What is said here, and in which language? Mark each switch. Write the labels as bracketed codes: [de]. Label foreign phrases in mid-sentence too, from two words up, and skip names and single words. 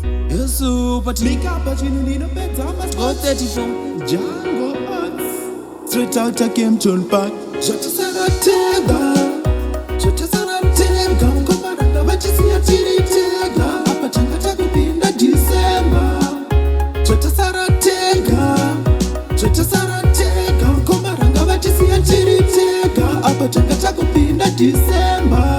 [sn] Yesu, pati- Mikapa chini ninopedza masport. [en] Go thirty-four. Django Arts. Straight out of Kempton Park. [sn] Zvatasara tega. Zvatasara tega. Mukomana ndavachisiya tiri tega. Apa tanga takupinda December. Zvatasara tega. Zvatasara tega. Mukomana ngavachisiya tiri tega. Apa tanga takupinda December.